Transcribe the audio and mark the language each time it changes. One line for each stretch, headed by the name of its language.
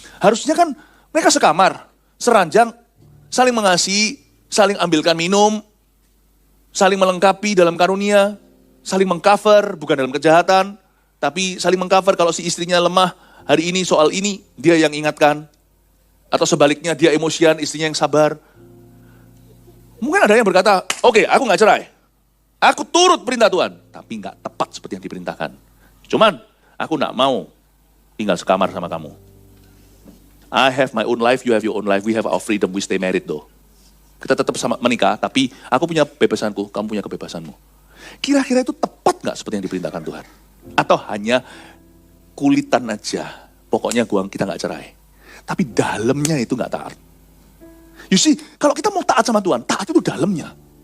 Indonesian: Harusnya kan mereka sekamar, seranjang, saling mengasihi, saling ambilkan minum, saling melengkapi dalam karunia, saling mengcover, bukan dalam kejahatan, tapi saling mengcover kalau si istrinya lemah, hari ini soal ini, dia yang ingatkan. Atau sebaliknya, dia emosian, istrinya yang sabar. Mungkin ada yang berkata, oke, aku gak cerai. Aku turut perintah Tuhan, tapi gak tepat seperti yang diperintahkan. Cuman, aku gak mau tinggal sekamar sama kamu.
English: I have my own life, you have your own life, we have our freedom, we stay married though.
Indonesian: Kita tetap sama menikah, tapi aku punya kebebasanku, kamu punya kebebasanmu. Kira-kira itu tepat gak seperti yang diperintahkan Tuhan? Atau hanya kulitan aja, pokoknya kita gak cerai. Tapi dalamnya itu gak taat.
English: You see,
Indonesian: kalau kita mau taat sama Tuhan, taat itu dalamnya.